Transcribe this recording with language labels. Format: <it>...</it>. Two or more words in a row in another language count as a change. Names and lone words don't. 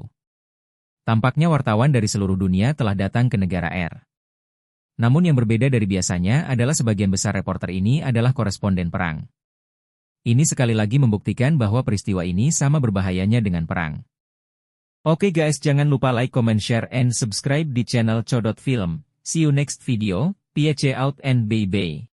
<id>Tampaknya wartawan dari seluruh dunia telah datang ke negara R. Namun yang berbeda dari biasanya adalah sebagian besar reporter ini adalah koresponden perang. Ini sekali lagi membuktikan bahwa peristiwa ini sama berbahayanya dengan perang. Oke guys, jangan lupa</id> <en>like, comment, share, and subscribe</en> <id>di channel Codot Film.</id> <en>See you next video. Piace out and bye-bye.</en>